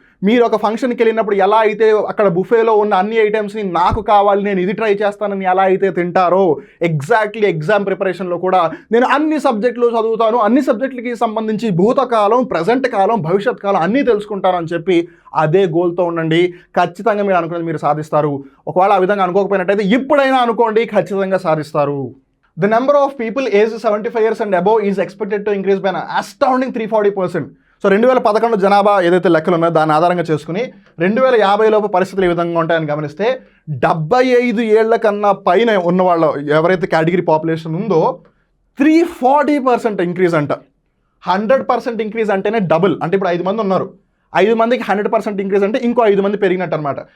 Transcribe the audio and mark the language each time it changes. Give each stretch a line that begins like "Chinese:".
Telugu: మీరు ఒక ఫంక్షన్కి వెళ్ళినప్పుడు ఎలా అయితే అక్కడ బుఫేలో ఉన్న అన్ని ఐటమ్స్ని నాకు కావాలి, నేను ఇది ట్రై చేస్తానని ఎలా అయితే తింటారో, ఎగ్జాక్ట్లీ ఎగ్జామ్ ప్రిపరేషన్లో కూడా నేను అన్ని సబ్జెక్టులు చదువుతాను, అన్ని సబ్జెక్టులకి సంబంధించి భూతకాలం, ప్రజెంట్ కాలం, భవిష్యత్ కాలం అన్నీ తెలుసుకుంటాను అని చెప్పి అదే గోల్తో ఉండండి. ఖచ్చితంగా మీరు అనుకున్నది మీరు సాధిస్తారు. ఒకవేళ ఆ విధంగా అనుకోకపోయినట్టయితే ఇప్పుడైనా అనుకోండి, ఖచ్చితంగా సాధిస్తారు.
English: The number of people aged 75 years and above is expected to increase by an astounding 340%.
Telugu: So 2011 జనాభా ఏదైతే లెక్కలు ఉన్నాయో దాన్ని ఆధారంగా చేసుకుని 2050 లోపు పరిస్థితులు ఏ విధంగా ఉంటాయని గమనిస్తే 75 ఏళ్ల కన్నా పైన ఉన్న వాళ్ళు ఎవరైతే కేటగిరీ పాపులేషన్ ఉందో 340% ఇంక్రీజ్ అంట. 100% ఇంక్రీజ్ అంటేనే డబుల్. అంటే ఇప్పుడు 5 మంది ఉన్నారు, 5 మందికి 100% ఇంక్రీజ్ అంటే ఇంకో 5 మంది పెరిగినట్టు అనమాట.